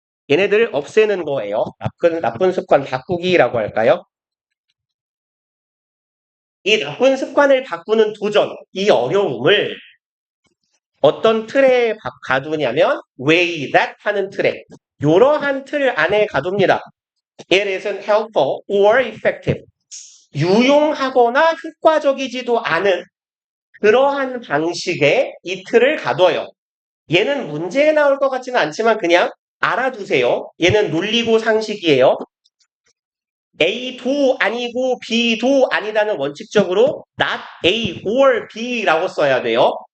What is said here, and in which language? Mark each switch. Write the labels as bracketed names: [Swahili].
[Korean] 얘네들을 없애는 거예요. 나쁜 습관 바꾸기라고 할까요? 이 나쁜 습관을 바꾸는 도전, 이 어려움을 어떤 틀에 가두냐면 [English] way that [Korean] 하는 틀에 이러한 틀 안에 가둡니다. [English] It isn't helpful or effective. [Korean] 유용하거나 효과적이지도 않은 그러한 방식의 이 틀을 가둬요. 얘는 문제에 나올 것 같지는 않지만 그냥 알아두세요. 얘는 논리고 상식이에요. A도 아니고 B도 아니다는 원칙적으로 [English] not A or B [Korean] 라고 써야 돼요.